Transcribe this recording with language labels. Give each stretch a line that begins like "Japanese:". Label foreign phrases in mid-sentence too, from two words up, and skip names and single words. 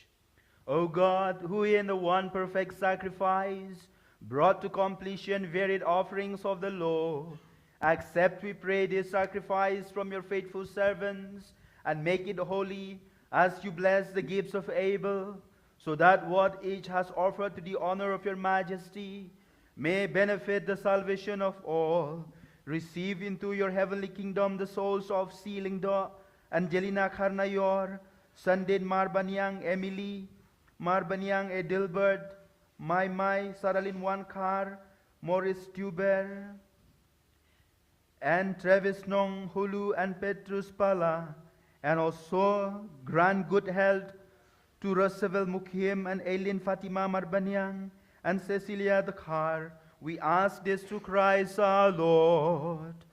English: O God, who in the one perfect sacrifice brought to completion varied offerings of the law, accept, we pray, this sacrifice from your faithful servants, and make it holy as you bless the gifts of Abel, so that what each has offered to the honor of your majesty may benefit the salvation of all. Receive into your heavenly kingdom the souls of Shillong, Angelina Carnayor, Sandin Marbanyang Emily, Marbanyang Edilbert, Mai Saralin Wankar, Morris Tuber, and Travis Nong Hulu and Petrus Pala, and also grant good health to Roosevelt Mukhim and Aileen Fatima Marbanyang and Cecilia Dakhar. We ask this through Christ our Lord.